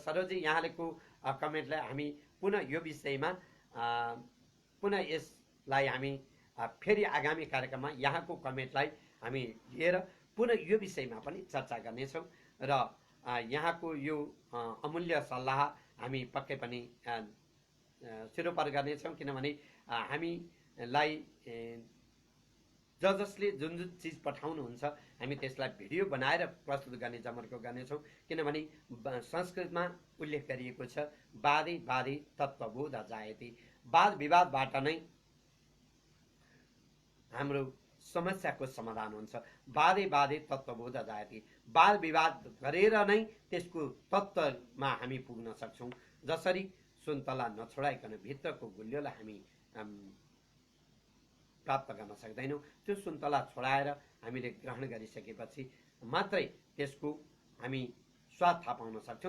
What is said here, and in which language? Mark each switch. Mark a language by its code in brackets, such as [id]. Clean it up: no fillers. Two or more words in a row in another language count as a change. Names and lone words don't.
[ne] सरोजी, यहाँलेको कमेन्टलाई हामी पुनः यो विषयमा पुनः यसलाई हामी फेरि आगामी कार्यक्रममा यहाँको कमेन्टलाई हामी लिएर पुनः यो विषयमा पनि चर्चा गर्नेछौँ र यहाँको यो अमूल्य सल्लाह हामी पक्कै पनि सिरोपर गर्नेछौँ। किनभने हामीलाई जसले जुन जुन चिज पठाउनुहुन्छ हामी त्यसलाई भिडियो बनाएर प्रस्तुत गर्ने जमर्को गर्नेछौँ। किनभने संस्कृतमा उल्लेख गरिएको छ, [sa] वादी वादी तत्त्वबोध जायते। [ne] वाद विवादबाट नै हाम्रो समस्याको समाधान हुन्छ। [sa] वादे वादे तत्त्वबोध जायते, [ne] वाद विवाद गरेर नै त्यसको तत्त्वमा हामी पुग्न सक्छौँ। जसरी सुन्तला नछोडाइकन भित्रको गुलियोलाई हामी प्राप्त गर्न सक्दैनौँ, त्यो सुन्तला छोडाएर हामीले ग्रहण गरिसकेपछि मात्रै त्यसको हामी स्वाद थाहा पाउन सक्छौँ।